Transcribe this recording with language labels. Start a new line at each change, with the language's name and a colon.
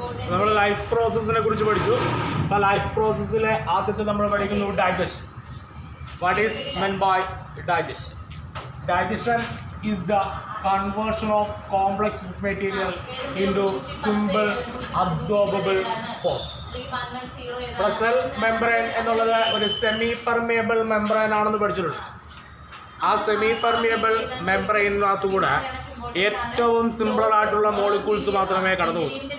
Malayalam: നമ്മൾ ലൈഫ് പ്രോസസ്സിനെ കുറിച്ച് പഠിച്ചു. അപ്പോൾ ലൈഫ് പ്രോസസ്സിലെ ആദ്യത്തെ നമ്മൾ പഠിക്കുന്നു digestion.
English: What is meant by digestion? Digestion is the conversion of complex material into simple absorbable forms.
Malayalam: Cell membrane എന്നുള്ളത് ഒരു സെമി പെർമിയബിൾ മെംബ്രെയിൻ ആണെന്ന് പഠിച്ചിട്ടുണ്ട്. ആ സെമി പെർമിയബിൾ മെംബ്രെയിനകത്തുകൂടെ ഏറ്റവും സിമ്പിളായിട്ടുള്ള മോളിക്യൂൾസ് മാത്രമേ കടന്നുപോകൂ.